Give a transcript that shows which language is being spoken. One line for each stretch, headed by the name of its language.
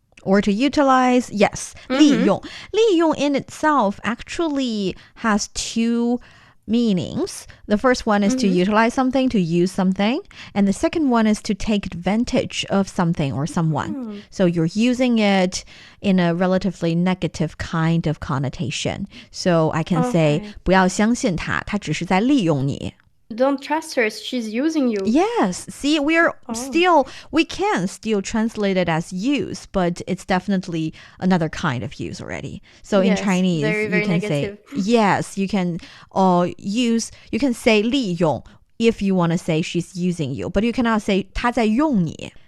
English: Or to utilize, yes, 利用. 利用 in itself actually has two meanings. The first one is to utilize something, to use something. And the second one is to take advantage of something or someone. So you're using it in a relatively negative kind of connotation.
Chinese: So I can say, 不要相信他，他只是在利用你.
English: Don't trust her, she's using you. Yes. See, we can still translate it as use, but it's definitely another kind of use already. So in Chinese, very, very you can negative. say, yes, you can you can say 利用 if you want to say she's using you, but you cannot say
Chinese: 他在用你.